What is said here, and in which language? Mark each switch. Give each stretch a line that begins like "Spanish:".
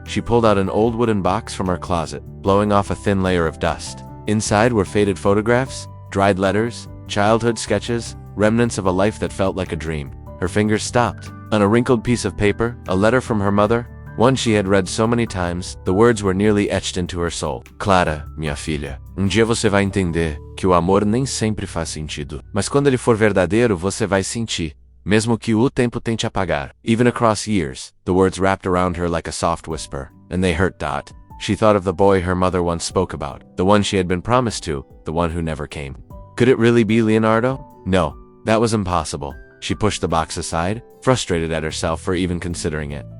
English: She pulled out an old wooden box from her closet, blowing off a thin layer of dust. Inside were faded photographs, dried letters, childhood sketches, remnants of a life that felt like a dream. Her fingers stopped. On a wrinkled piece of paper, a letter from her mother, one she had read so many times, the words were nearly etched into her soul.
Portuguese: Clara, minha filha, dia você vai entender que o amor nem sempre faz sentido. Mas quando ele for verdadeiro, você vai sentir, mesmo que o tempo tente apagar.
English: Even across years, the words wrapped around her like a soft whisper, and they hurt. She thought of the boy her mother once spoke about, the one she had been promised to, the one who never came. Could it really be Leonardo? No, that was impossible. She pushed the box aside, frustrated at herself for even considering it.